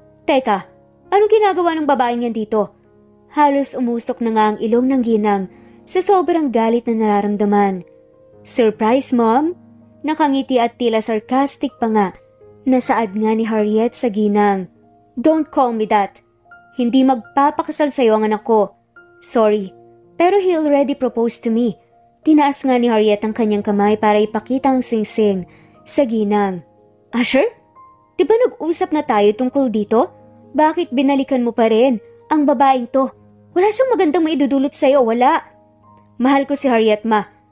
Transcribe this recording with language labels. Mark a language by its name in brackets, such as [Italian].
[Filipino] Teka, anong ginagawa ng babaeng yan dito? Halos umusok na nga ang ilong ng ginang sa sobrang galit na nararamdaman. [English] Surprise, Mom? [Filipino] Nakangiti at tila sarcastic pa nga. Nasaad nga ni Harriet sa ginang. [English] Don't call me that. [Filipino] Hindi magpapakasal sa'yo ang anak ko. [English] Sorry, pero he already proposed to me. [Filipino] Tinaas nga ni Harriet ang kanyang kamay para ipakita ang singsing sa ginang. Asher? Di ba nag-usap na tayo tungkol dito? Bakit binalikan mo pa rin ang babaeng to? Wala siyang magandang maidudulot sa'yo, wala. Mahal ko si Harriet, ma.